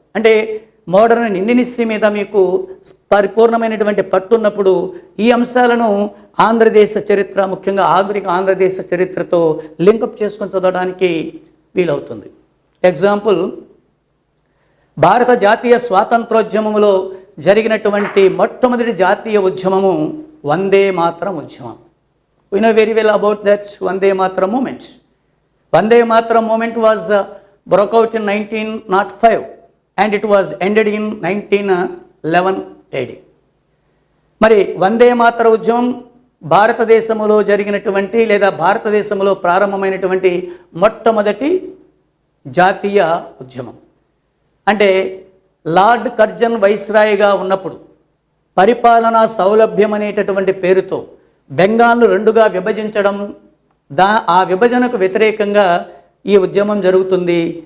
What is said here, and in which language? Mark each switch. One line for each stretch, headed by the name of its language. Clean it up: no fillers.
Telugu: అంటే modern Indian history మీద మీకు పరిపూర్ణమైనటువంటి పట్టున్నప్పుడు ఈ అంశాలను ఆంధ్రదేశ చరిత్ర, ముఖ్యంగా ఆధునిక ఆంధ్రదేశ చరిత్రతో లింకప్ చేసుకొని చదవడానికి వీలవుతుంది. ఎగ్జాంపుల్, భారత జాతీయ స్వాతంత్రోద్యమంలో జరిగినటువంటి మొట్టమొదటి జాతీయ ఉద్యమము వందే మాతరం ఉద్యమం.
English: We know very well about that
Telugu: Vande Mataram moment.
English: Vande Mataram movement was broke out in 1905 and it was ended in 1911 AD.
Telugu: మరి వందే మాతర ఉద్యమం భారతదేశంలో జరిగినటువంటి లేదా భారతదేశంలో ప్రారంభమైనటువంటి మొట్టమొదటి జాతీయ ఉద్యమం. అంటే లార్డ్ కర్జన్ వైస్రాయ్గా ఉన్నప్పుడు పరిపాలనా సౌలభ్యం అనేటటువంటి పేరుతో బెంగాల్ను రెండుగా విభజించడం, ఆ విభజనకు వ్యతిరేకంగా ఈ ఉద్యమం జరుగుతుంది.